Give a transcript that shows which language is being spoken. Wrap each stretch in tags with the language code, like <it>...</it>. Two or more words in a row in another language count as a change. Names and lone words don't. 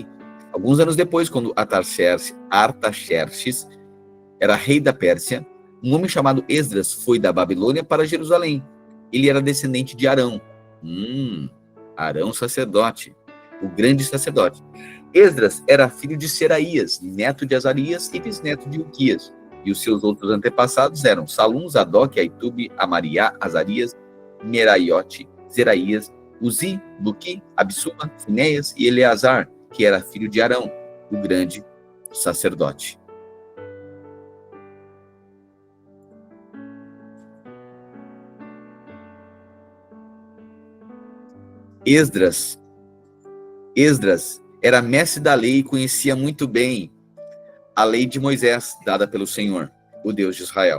<pt>Alguns anos depois, quando Artaxerxes era rei da Pérsia, um homem chamado Esdras foi da Babilônia para Jerusalém. Ele era descendente de Arão. Arão, sacerdote, o grande sacerdote. Esdras era filho de Seraías, neto de Azarias e bisneto de Ilquias. E os seus outros antepassados eram Salum, Zadok, Aitube, Amariá, Azarias, Meraiote, Zeraías, Uzi, Buqui, Absuba, Finéias e Eleazar, que era filho de Arão, o grande sacerdote. Esdras era mestre da lei e conhecia muito bem a lei de Moisés, dada pelo Senhor, o Deus de Israel.</pt>